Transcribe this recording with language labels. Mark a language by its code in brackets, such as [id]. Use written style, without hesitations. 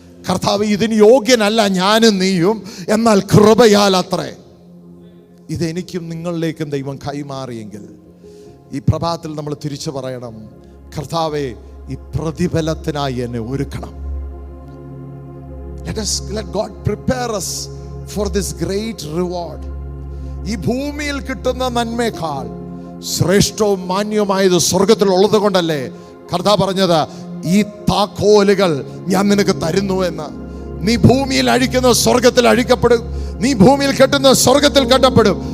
[ml] കർത്താവ്, ഇതിന് യോഗ്യനല്ല ഞാനും നീയും, എന്നാൽ കൃപയാൽ അത്രേ ഇതെനിക്കും നിങ്ങളിലേക്കും ദൈവം കൈമാറിയെങ്കിൽ, ഈ പ്രഭാതത്തിൽ നമ്മൾ തിരിച്ചു പറയണം, കർത്താവേ, ഈ പ്രതിഫലത്തിനായി എന്നെ ഒരുക്കണം. [en] Let God prepare us for this great reward. [ml] ഈ ഭൂമിയിൽ കിട്ടുന്ന നന്മയേക്കാൾ ശ്രേഷ്ഠവും മാന്യവുമായത് സ്വർഗത്തിലുള്ളത് കൊണ്ടല്ലേ കർത്താവ് പറഞ്ഞത്, ഈ താക്കോലുകൾ ഞാൻ നിനക്ക് തരുന്നു എന്ന്. നീ ഭൂമിയിൽ അഴിക്കുന്ന സ്വർഗത്തിൽ അഴിക്കപ്പെടും, നീ ഭൂമിയിൽ കെട്ടുന്ന സ്വർഗത്തിൽ കെട്ടപ്പെടും.